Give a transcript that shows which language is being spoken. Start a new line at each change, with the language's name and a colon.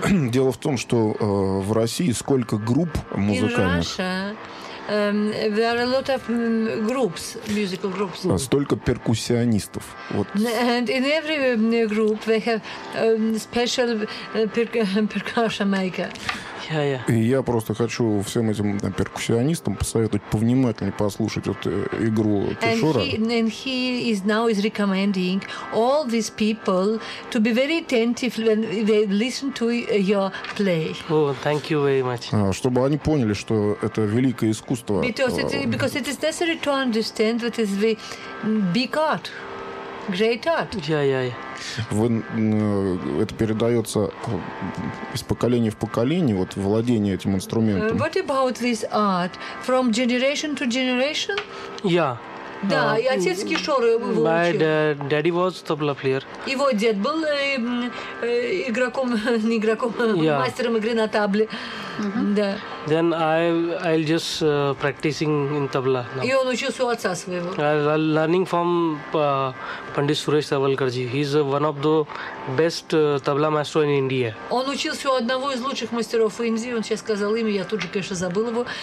Russian: Дело в том, что в России сколько групп музыкальных?
English: There are a lot of groups, musical groups.
Russian: Столько перкуссионистов. Вот.
English: And in every group they have special percussion maker.
Russian: Я просто хочу всем этим перкуссионистам посоветовать повнимательнее послушать вот игру Кишора.
English: And he is now is recommending all these people to be very attentive when they listen to your play. Oh, thank you very much.
Russian: Чтобы они поняли, что это великое искусство.
English: Because it is necessary to understand what is the big art. Great art.
Russian: Это передается из поколения в поколение, вот владение этим инструментом.
English: What about this art from generation to generation? Yeah.
Russian: Да, и отец Кишора его учил.
English: My daddy was tabla player.
Russian: Его дед был игроком, не игроком,
English: yeah.
Russian: Мастером игры на табле. Да.
English: Then I'll just practicing in tabla.
Russian: И он учился у отца своего.
English: Learning from Pandit Suresh Savalkar ji. He's one of the best tabla master in India.
Russian: Он учился у одного из лучших мастеров в Индии. Он сейчас сказал имя, я тут же, конечно, забыл его.